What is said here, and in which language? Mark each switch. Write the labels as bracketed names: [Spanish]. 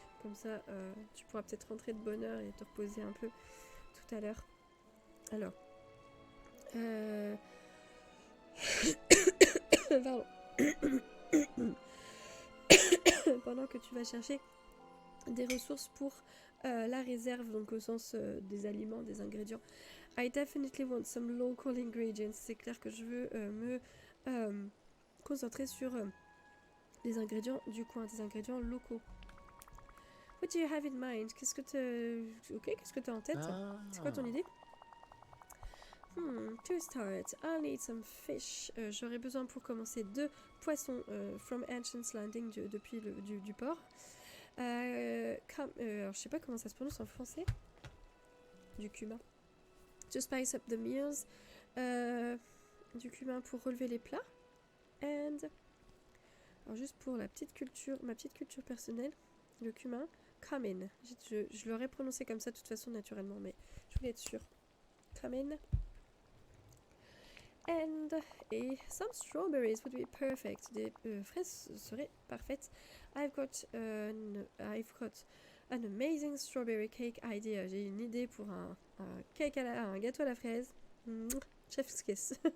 [French] Comme ça, tu pourras peut-être rentrer de bonne heure et te reposer un peu tout à l'heure. Alors... Pardon. Pendant que tu vas chercher des ressources pour la réserve, donc au sens des aliments, des ingrédients. [English] I definitely want some local ingredients. [French] C'est clair que je veux me concentrer sur des ingrédients du coin, des ingrédients locaux. [English] What do you have in mind? [French] Qu'est-ce que tu as en tête? C'est quoi ton idée? [English] To start, I'll need some fish. [French] J'aurais besoin pour commencer 2 poissons [English] from Ancient's Landing [French] depuis du port. Alors je sais pas comment ça se prononce en français. Du cumin. [English] To spice up the meals. [French] Du cumin pour relever les plats. [English] And [French] alors juste pour ma petite culture personnelle, le cumin. Cumin. Je l'aurais prononcé comme ça de toute façon naturellement, mais je voulais être sûre. Cumin. [English] And some strawberries would be perfect. [French] Des fraises seraient parfaites. [English] I've got an amazing strawberry cake idea. [French] J'ai une idée pour un gâteau à la fraise. [English] Chef's kiss.